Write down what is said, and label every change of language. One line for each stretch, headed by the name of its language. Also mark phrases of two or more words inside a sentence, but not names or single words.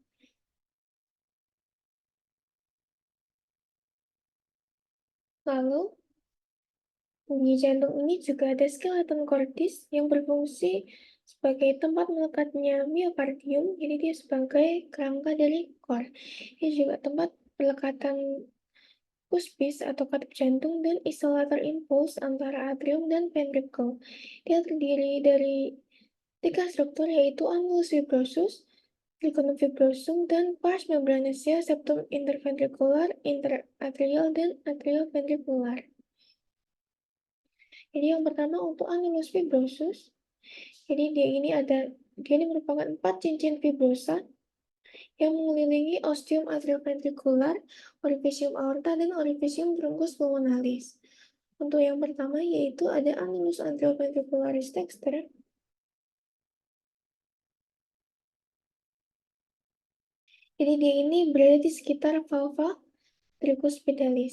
Indonesian: Lalu, di jantung ini juga ada
Latin: skeleton cordis
Indonesian: yang berfungsi sebagai tempat melekatnya miokardium, jadi dia sebagai kerangka dari core. Ini juga tempat pelekatan puspis atau katup jantung dan isolator impuls antara atrium dan ventricle. Dia terdiri dari 3 struktur yaitu
Latin: annulus fibrosus, trigonum fibrosum,
Indonesian: dan
Latin: pars membranosa septum interventricular, interatrial,
Indonesian: dan atrioventricular. Jadi yang pertama untuk
Latin: annulus fibrosus,
Indonesian: jadi dia ini merupakan 4 cincin fibrosa yang mengelilingi
Latin: ostium atrioventricular,
Indonesian: orifisium aorta, dan orifisium
Latin: truncus pulmonalis.
Indonesian: Untuk yang pertama yaitu ada
Latin: annulus atrioventricularis dexter.
Indonesian: Jadi dia ini berada di sekitar
Latin: valva tricuspidalis.